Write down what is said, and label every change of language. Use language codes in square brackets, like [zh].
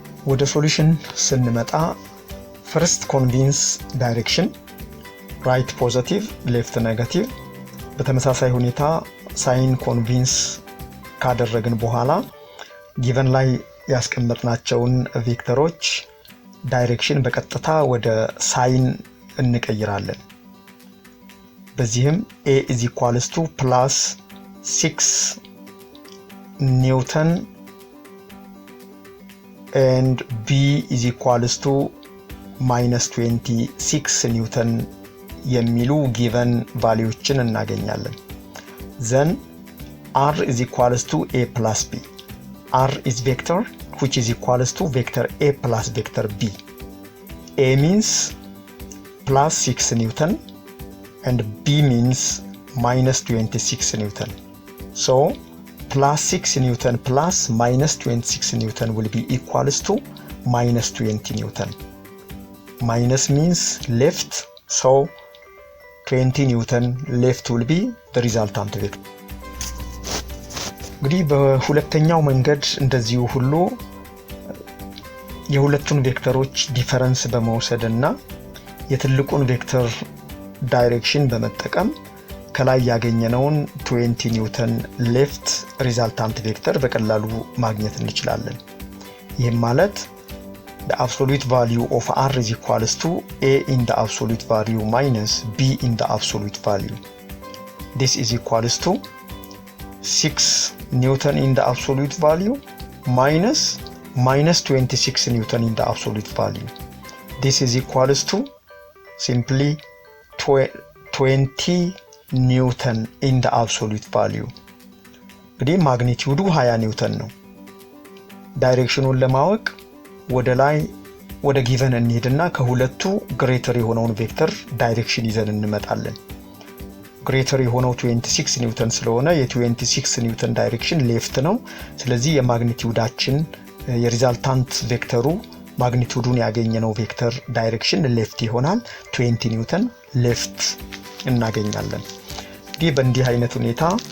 [am] ወደ ሶሉሽን ስንመጣ ፈርስት ኮንቪንስ ዳይሬክሽን ራይት ፖዚቲቭ ሌፍት ኔጋቲቭ በተመሳሳይ ሁኔታ ሳይን ኮንቪንስ ካደረግን በኋላ ጊቨን ላይ ያስቀመጥናቸውን ቬክተሮች ዳይሬክሽን በቀጥታ ወደ ሳይን እንቀይራለን። በዚህም [en] a is equals to plus 6 Newton and b is equals to minus 26 Newton [am] የሚሉ ጊቨን ቫልዩዎችን እናገኛለን። [en] then r is equals to a plus b. r is vector which is equals to vector a plus vector b. a means plus 6 Newton and b means minus 26 Newton. So plus 6 Newton plus minus 26 Newton will be equals to minus 20 Newton. Minus means left, so 20 Newton left will be the resultant vector. [am] እንግዲህ በሁለተኛው መንገድ እንደዚሁ ሁሉ የሁለቱን ቬክተሮች ዲፈረንስ በመውሰድና የትልቁን ቬክተር ዳይሬክሽን በመጠቀም ከላይ ያገኘነውን 20 ኒውተን ሌፍት ሪዛልታንት ቬክተር በቀላሉ ማግኘት እንችላለን። ይህም ማለት [en] the absolute value of r is equals to a in the absolute value minus b in the absolute value. This is equals to 6 Newton in the absolute value minus 26 Newton in the absolute value. This is equals to simply 20 Newton in the absolute value. [am] እንግዲህ ማግኒቲዩዱ 20 ኒውተን ነው። ዳይሬክሽኑን ለማወቅ ወደ ላይ ወደ ጊቨን እንሄድና ከሁለቱ ግሬተር የሆነውን ቬክተር ዳይሬክሽን ይዘን እንመጣለን። ግሬተር የሆነው 26 ኒውተን ስለሆነ የ26 ኒውተን ዳይሬክሽን ሌፍት ነው። ስለዚህ የማግኒቲዩዳችን የሪዛልታንት ቬክተሩ ማግኒቲዩዱን ያገኘነው ቬክተር ዳይሬክሽን ሌፍት ይሆናል። 20 ኒውተን ሌፍት እናገኛለን። እንግዲህ በእንዲህ አይነት ሁኔታ